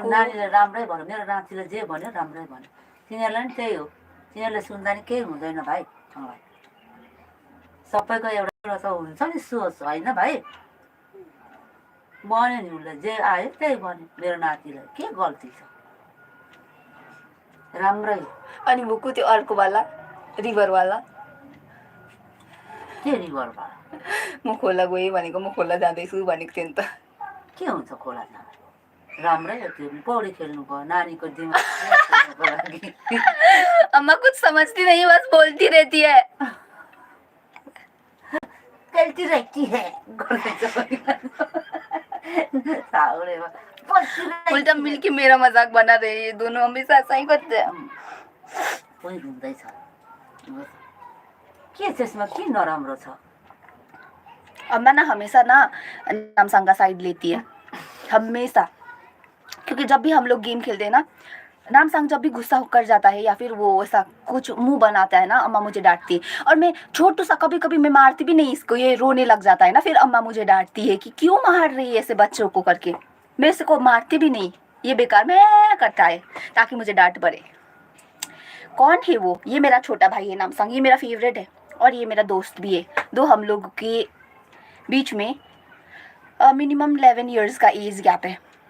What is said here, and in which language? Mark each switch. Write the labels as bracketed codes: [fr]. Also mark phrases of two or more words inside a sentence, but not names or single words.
[ne] नानीले राम्रै भन्यो मेरो नातिले जे भन्यो राम्रै भन्यो तिनीहरूलाई नि त्यही हो तिनीहरूले सुन्दा नि केही हुँदैन भाइ मलाई सबैको एउटा त हुन्छ नि सोच होइन भाइ भन्यो नि उसले जे आयो त्यही भन्यो मेरो नातिलाई के गल्ती छ राम्रै अनि बुकु त्यो अर्कोवाला रिभरवाला के रिभरबाट म खोला गएँ भनेको म खोला जाँदैछु भनेको थिएँ नि त के हुन्छ खोला जाँदा राम्रै हो त्यो पौडी खेल्नु भयो नानीको दिमागको लागि [hi] अम्मा कुछ समझती नहीं बस बोलती रहती है खेल्ती रहती है उल्टा मिलके मेरा मजाक बना रहे हैं ये दोनों हमेशा ऐसा ही करते हैं [ne] कोही घुम्दैछ के त्यसमा के नराम्रो छ [hi] अम्मा ना हमेशा ना नामसांग का साइड लेती है हमेशा क्योंकि जब भी हम लोग गेम खेलते हैं ना नामसांग जब भी गुस्सा होकर जाता है या फिर वो ऐसा कुछ मुंह बनाता है ना अम्मा मुझे डांटती है और मैं छोटू सा कभी कभी मैं मारती भी नहीं इसको ये रोने लग जाता है ना फिर अम्मा मुझे डांटती है कि क्यों मार रही है ऐसे बच्चों को करके मैं इसको मारती भी नहीं ये बेकार में करता है ताकि मुझे डांट पड़े कौन है वो ये मेरा छोटा भाई है नामसांग ये मेरा फेवरेट है और ये मेरा दोस्त भी है दो हम लोग के बीच में [en] minimum 11 years [hi] का [en] age gap [hi] है